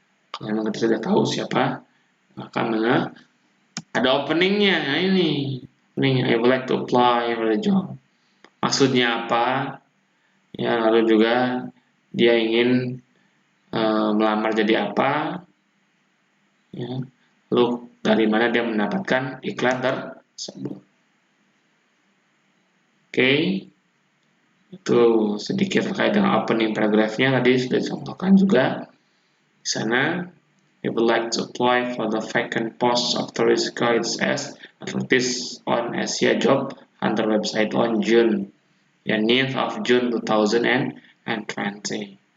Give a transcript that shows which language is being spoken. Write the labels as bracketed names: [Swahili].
[Indonesian] Kalau memang kita sudah tahu siapa, maka ada openingnya. Nah, ini [English] opening, I would like to apply for the job. [Indonesian] Maksudnya apa ya, lalu juga dia ingin melamar jadi apa ya, lalu dari mana dia mendapatkan iklan tersebut. Oke, itu sedikit terkait dengan opening paragrafnya, tadi sudah dicontohkan juga di sana. [English] You would like to apply for the vacant post of tourist guides as advertised on Asia Job Hunter website on June 9th of June 2020.